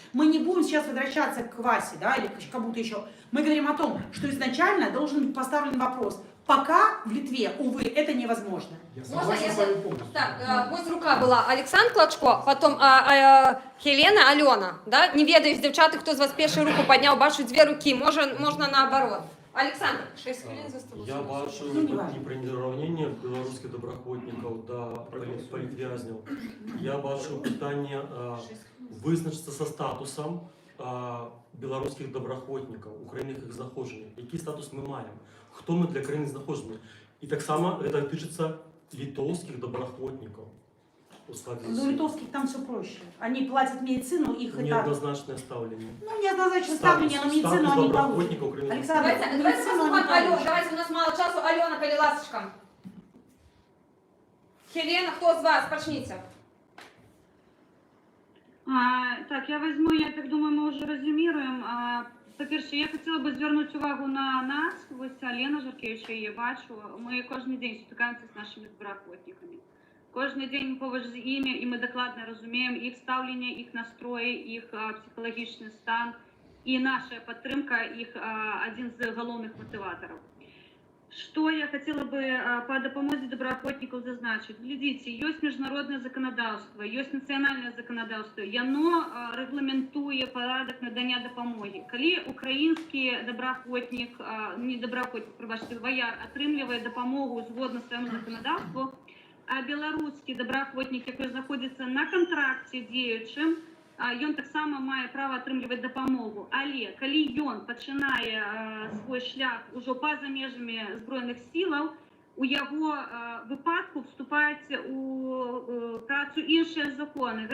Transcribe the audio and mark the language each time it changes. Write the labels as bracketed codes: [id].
[ru] Мы не будем сейчас возвращаться к Васе, да, или к кому-то еще. Мы говорим о том, что изначально должен быть поставлен вопрос. Пока в Литве, увы, это невозможно. Можно я... Так, ось рука была Александр Клочко, потом Хелена, Алена, да? Не ведаю, девчата, кто из вас первую руку поднял, бачу две руки, можно наоборот. [uk] Александр, 6 хвилин засталося. Я бачу неприрівняння білоруських доброохотників до політв'язнів. Я бачу питання визначитися со статусом білоруських доброохотників, українських знаходжень. Який статус ми маємо? Хто ми для країни знаходження? І так само це тичиться литовських доброохотників. [ru] Ну, литовских там все проще. Они платят медицину, их это... Неоднозначное ставление. Ну, неоднозначное ставление, но медицину они получат. Александр, [uk] давайте послухаємо Алену, давайте, у нас мало часу. Алена, коли ласочка. Хелена, хто з вас? Почніться. [ru] Так, я возьму, я так думаю, мы уже резюмируем. [uk] По-перше, я хотіла би звернути увагу на нас. Ось Алена Жаркевич, я її бачу. Ми кожен день стикаємося з нашими доброохотниками. Кожен день поруч з ними, і ми докладно розуміємо їх ставлення, їх настрої, їх психологічний стан. І наша підтримка їх один з головних мотиваторів. [ru] Что я хотела бы по допомозе доброохотников зазначить? Глядите, есть международное законодательство, есть национальное законодательство, и оно [uk] регламентує порядок надання допомоги. Коли український доброохотник, не доброохотник, пробачте, вояр, отримує допомогу згодно своєму законодавству, а білоруський доброохотник, який знаходиться на контракті діючим, ён так само має право отримувати допомогу. Але коли ён починає свій шлях уже поза межами Збройних сил, у його випадку вступають у працю інші закони.